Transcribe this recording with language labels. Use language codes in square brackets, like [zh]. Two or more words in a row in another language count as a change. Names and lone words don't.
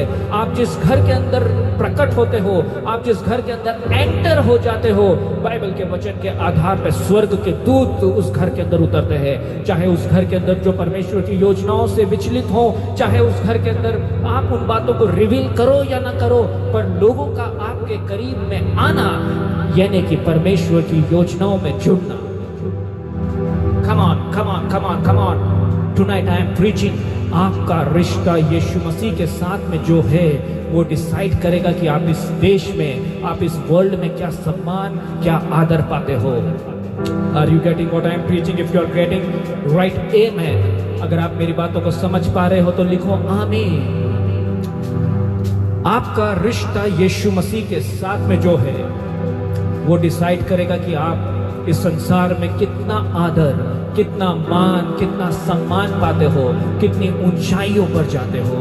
[hi] आप जिस घर के अंदर प्रकट होते हो, आप जिस घर के अंदर एंटर हो जाते हो, बाइबल के वचन के आधार पर स्वर्ग के दूत उस घर के अंदर उतरते हैं। चाहे उस घर के अंदर जो परमेश्वर की योजनाओं से विचलित हो, चाहे उस घर के अंदर आप उन बातों को रिवील करो या ना करो, पर लोगों का आपके करीब में आना, यानी कि परमेश्वर की योजनाओं में जुड़ना। [en] Come on, come on, come on, come on. Tonight I am preaching. [hi] आपका रिश्ता यीशु मसीह के साथ में जो है, वो डिसाइड करेगा कि आप इस देश में, आप इस वर्ल्ड में क्या सम्मान, क्या आदर पाते हो। [en] Are you getting what I am preaching? If you are getting right, amen. [hi] अगर आप मेरी बातों को समझ पा रहे हो तो लिखो आमीन। आपका रिश्ता यीशु मसीह के साथ में जो है, वो डिसाइड करेगा कि आप इस संसार में कितना आदर, कितना मान, कितना सम्मान पाते हो, कितनी ऊंचाइयों पर जाते हो।